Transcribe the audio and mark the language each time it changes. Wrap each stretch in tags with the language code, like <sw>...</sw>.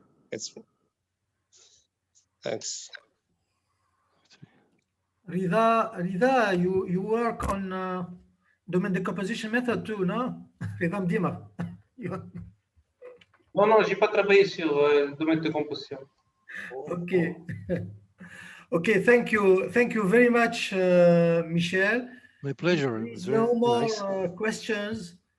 <en>It's thanks. Rida, you work on domain decomposition method too, no? Rida Mdima.</en> <fr>Non, j'ai pas travaillé sur le domaine de composition.</fr> <en>Okay. Okay, thank you very much, Michel. My pleasure. There is no more questions.</en>